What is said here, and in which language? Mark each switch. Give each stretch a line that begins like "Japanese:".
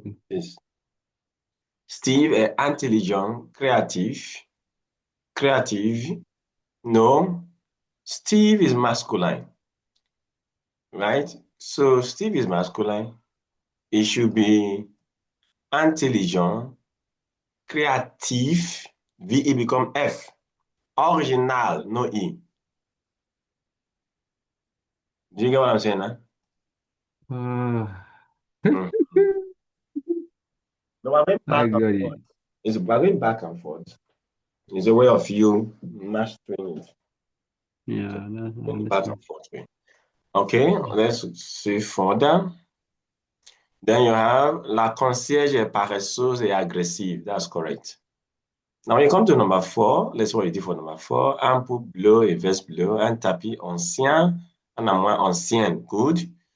French: is Steve est intelligent, créatif.
English: Creative. No. Steve is masculine, right? So Steve is masculine. It should be intelligent, creative. VE become F. Original, no E. Do you get what I'm saying? Huh? Uh, Mm. No, we're going I back and got forth. it. We're going back and forth. It's a way of you mastering it. So Yeah, I going back and understand. forth way. Okay, let's see further.
French: Then you have la concierge est paresseuse et agressive.
English: That's correct. Now, when you come to number 4, let's see what you do for number 4.
French: Un pot bleu et veste bleue, un tapis ancien, un armoire ancienne. Good.